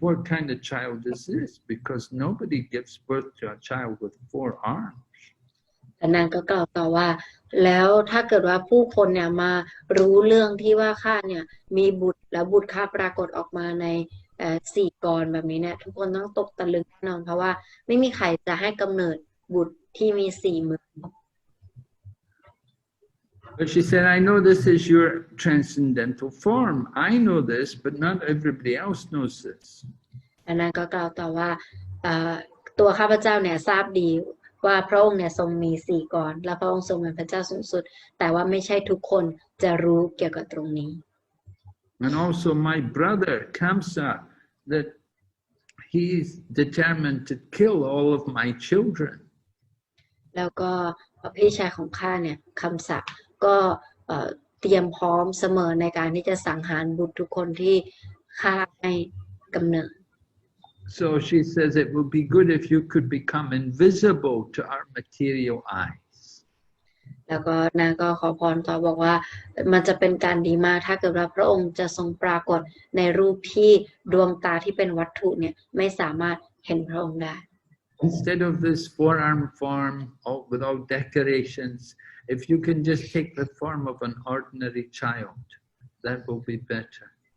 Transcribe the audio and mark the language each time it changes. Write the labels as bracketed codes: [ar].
[en] What kind of child is this? Because nobody gives birth to a child with 4 arms. [th] แต่นางก็กล่าวต่อว่าแล้วถ้าเกิดว่าผู้คนเนี่ยมารู้เรื่องที่ว่าข้าเนี่ยมีบุตรแล้วบุตรข้าปรากฏออกมาใน4 กรแบบนี้เนี่ยทุกคนต้องตกตะลึงแน่นอนเพราะว่าไม่มีใครจะให้กำเนิดบุตรที่มี4 มือ [en] But she said, I know this is your transcendental form. I know this, but not everybody else knows this. [th] อันนั้นก็กล่าวต่อว่าตัวข้าพเจ้าเนี่ยทราบดีว่าพระองค์เนี่ยทรงมี4 กรและพระองค์ทรงเป็นพระเจ้าสูงสุดแต่ว่าไม่ใช่ทุกคนจะรู้เกี่ยวกับตรงนี้ [en] And also my brother Kamsa, that he's determined to kill all of my children. [th] แล้วก็พี่ชายของข้าเนี่ยคำศักดิ์ก็เตรียมพร้อมเสมอในการที่จะสังหารบุตรทุกคนที่ข้าให้กำเนิด [en] So she says it would be good if you could become invisible to our material eyes. [th] แล้วก็นางก็ขอพรต่อบอกว่ามันจะเป็นการดีมากถ้าเกิดว่าพระองค์จะทรงปรากฏในรูปที่ดวงตาที่เป็นวัตถุเนี่ยไม่สามารถเห็นพระองค์ได้ [en] Instead of this 4-arm form with all decorations, if you can just take the form of an ordinary child, that will be better.